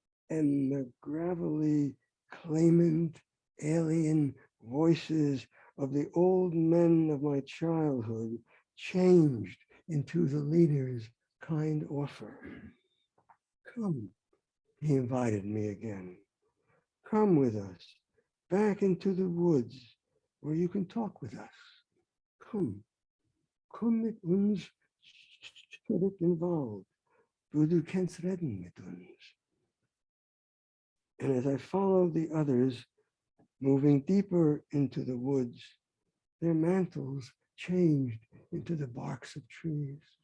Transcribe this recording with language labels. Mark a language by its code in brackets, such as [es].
[en] And the gravelly, claimant, alien voices of the old men of my childhood changed into the leader's kind offer. Come, he invited me again. Come with us, back into the woods where you can talk with us. [yi] Komm mit uns zurück in Wald, wo du kannst reden mit uns. [en] And as I followed the others, moving deeper into the woods, their mantles changed into the barks of trees.